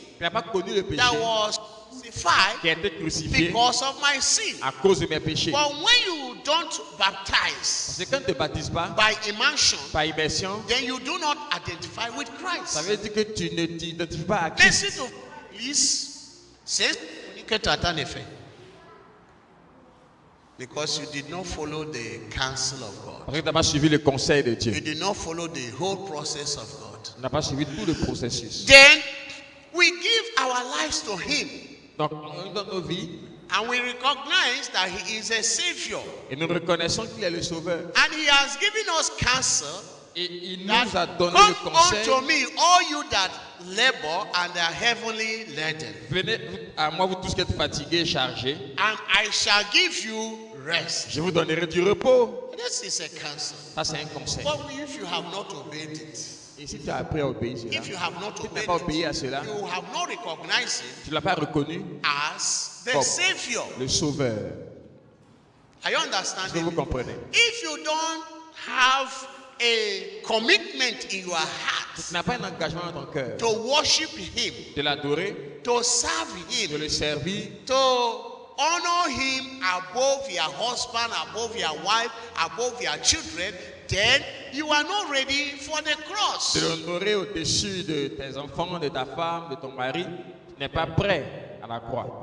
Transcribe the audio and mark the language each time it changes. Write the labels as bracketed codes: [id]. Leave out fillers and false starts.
[fr] qui n'a pas connu le péché, [en] that was crucified [fr] qui a été crucifié [en] because of my sin. [fr] à cause de mes péchés. [en] But when you don't baptize [fr] Parce que quand tu ne te baptises pas [en] by immersion, [fr] par immersion, [en] then you do not identify with [fr] ça [en] Christ. [fr] veut dire que tu ne t'identifies pas à Christ. [en] Listen to please. [fr] C'est que tu attends effet. [en] Because you did not follow the counsel of God. [fr] Parce que tu n'as pas suivi le conseil de Dieu. [en] You did not follow the whole process of God. [fr] Tu n'as pas suivi tout le processus. [en] Then we give our lives to him. [fr] Donc, on donne nos vies [en] And we recognize that he is a savior. [fr] et nous reconnaissons qu'il est le sauveur. [en] And he has given us counsel. [fr] Et il [en] That [fr] nous a donné [en] come [fr] le conseil. [en] unto me, all you that labor and are heavily laden, [fr] Venez à moi, vous tous qui êtes fatigués et chargés. [en] and I shall give you rest. [fr] Je vous donnerai du repos. [en] This is a counsel. [fr] Ça, c'est un conseil. [en] But if you have not obeyed it, [fr] Et si tu as appris à obéir cela, [en] if you have not [fr] si tu n'as [en] obeyed [fr] pas obéi à [en] it, [fr] cela, [en] you have not recognized it [fr] tu ne l'as pas reconnu [en] as the [fr] comme [en] savior. [fr] le sauveur. [en] Are you [fr] Est-ce que [en] understanding [fr] vous [en] me? [fr] comprenez? [en] If you don't have a commitment in your [fr] Tu [en] heart [fr] n'as pas un engagement dans ton cœur [en] to worship him, [fr] de l'adorer, [en] to serve [fr] de [en] him, [fr] le servir, [en] to honor him above your husband, above your wife, above your children, then you are not ready for the [fr] de [en] cross. [fr] l'honorer au-dessus de tes enfants, de ta femme, de ton mari, tu n'es pas prêt à la croix.